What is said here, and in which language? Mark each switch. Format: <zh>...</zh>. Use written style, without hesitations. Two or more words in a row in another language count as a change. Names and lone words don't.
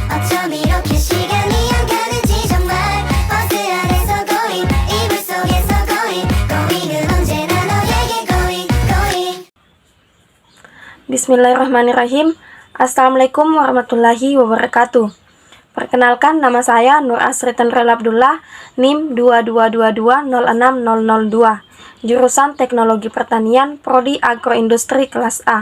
<ko>어쩜 이렇게 시간이 안 가는지 정말 버스 안에서 고잉 이불 속에서 고잉 고잉은 언제나 너에게</ko> <en>going going.</en> <ar>بسم الله الرحمن الرحيم. السلام عليكم ورحمة الله وبركاته.</ar> <id>Perkenalkan, nama saya Nur Asri Tenrel Abdullah, NIM 222206002, jurusan Teknologi Pertanian, Prodi Agroindustri kelas A.</id>